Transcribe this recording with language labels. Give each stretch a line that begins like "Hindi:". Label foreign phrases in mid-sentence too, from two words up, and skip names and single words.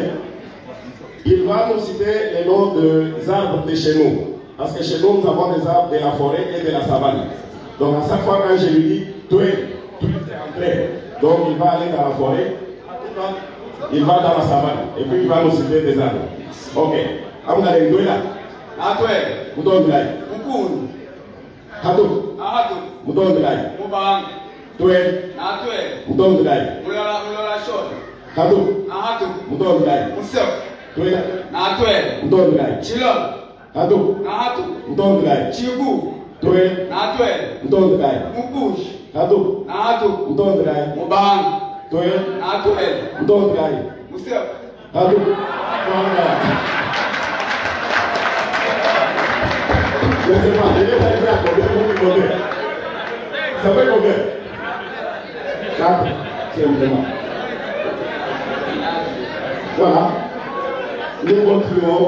French: Il va nous citer les noms des arbres de chez nous. Parce que chez nous, nous avons des arbres de la forêt et de la savane. Donc à chaque fois quand je lui dis, tout est entré. Donc il va aller dans la forêt, il va dans la savane. Et puis il va nous citer des arbres. Ok. Amgale Ndouela.
Chokwe: Atwe. Mutondilai. Mukun. Hatu. Ahatu. Mutondilai. Mubang. Tue. Atwe. Mutondilai. Mulala shot. Hatu. Ahatu. Mutondilai. Musef. Tue. Atwe. Mutondilai. Chilon. Hatu. Ahatu. Mutondilai. Chigu. Tue. Atwe. Mutondilai. Mubush. Hatu. Ahatu. Mutondilai. Mubang. Tue. Atwe. Mutondilai. Musef. Hatu.
French: Je ne sais pas, il est arrivé à combien pour vous donner. Ça fait combien? 4, simplement. Voilà. Nous continuons.